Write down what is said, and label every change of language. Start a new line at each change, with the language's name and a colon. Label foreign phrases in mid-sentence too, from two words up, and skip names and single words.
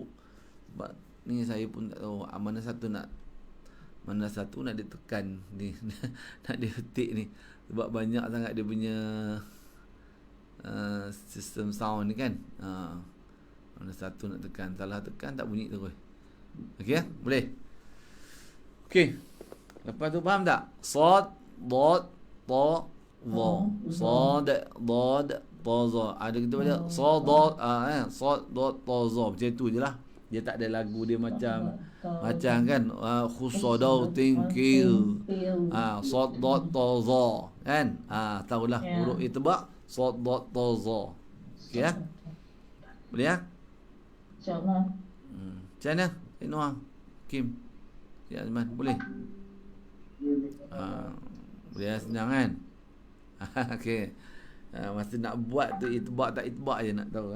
Malay: Sebab ni saya pun tak tahu mana satu nak ditekan ni nak diketik ni. Sebab banyak sangat dia punya sistem sound ni kan. Mana satu nak tekan, salah tekan tak bunyi terus. Okey boleh. Okey. Lepas tu faham tak?
Arabic: Sad, dad, ta, za. Sad, dad, ta, za.
Malay: Ada kita baca
Arabic: sad, dad, ta, za.
Malay: Macam tu je lah. Dia tak ada lagu dia macam kan
Arabic: khusadau tingkil. Sad, dad, ta, za.
Malay: Kan? Tahulah huruf itbaq
Arabic: sad, dad, ta, za.
Malay: Okey ya? Boleh ya? InsyaAllah. Macam mana? Noah, Kim, ya Azman, boleh? Boleh senang kan? Okey. Masa nak buat tu itbaq tak itbaq je nak tahu.